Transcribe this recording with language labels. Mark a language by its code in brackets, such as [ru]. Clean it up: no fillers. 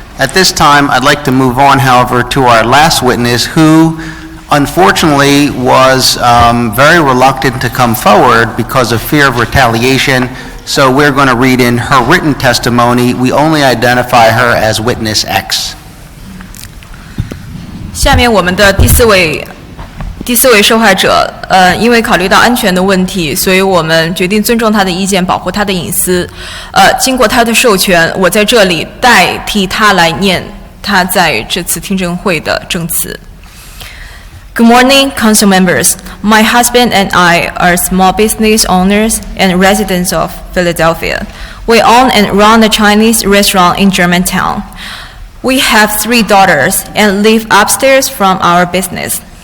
[en] At this time, I'd like to move on, however, to our last witness, who unfortunately was very reluctant to come forward because of fear of retaliation. So we're going to read in her written testimony. We only identify her as witness X. [zh] 下面我们的第四位受害者，因为考虑到安全的问题，所以我们决定尊重他的意见，保护他的隐私。经过他的授权，我在这里代替他来念他在这次听证会的证词。 [en] Good morning, council members. My husband and I are small business owners and residents of Philadelphia. We own and run a Chinese restaurant in Germantown. We have 3 daughters and live upstairs from our business.